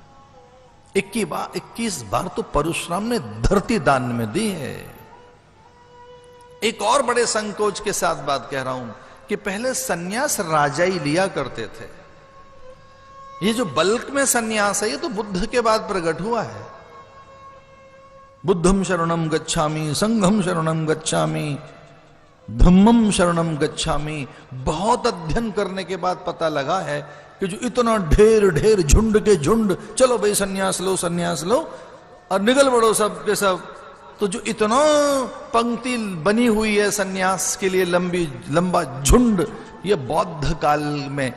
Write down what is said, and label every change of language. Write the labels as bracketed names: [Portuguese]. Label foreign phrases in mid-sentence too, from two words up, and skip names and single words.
[Hindi] 21 बार तो परशुराम ने धरती दान में दी है। एक और बड़े संकोच के साथ बात कह रहा हूं कि पहले सन्यास राजा ही लिया करते थे, ये जो बल्क में सन्यास है ये तो बुद्ध के बाद प्रकट हुआ है। [Pali] बुद्धम शरणम गच्छामि, संघम शरणम गच्छामि, धम्मम शरणम गच्छामि। [Hindi] बहुत अध्ययन करने के बाद पता लगा है कि जो इतना ढेर ढेर झुंड के झुंड, चलो भाई सन्यास लो और निकल पड़ो सब के सब, तो जो इतना पंक्ति बनी हुई है सन्यास के लिए, लंबा झुंड, ये बौद्ध काल में।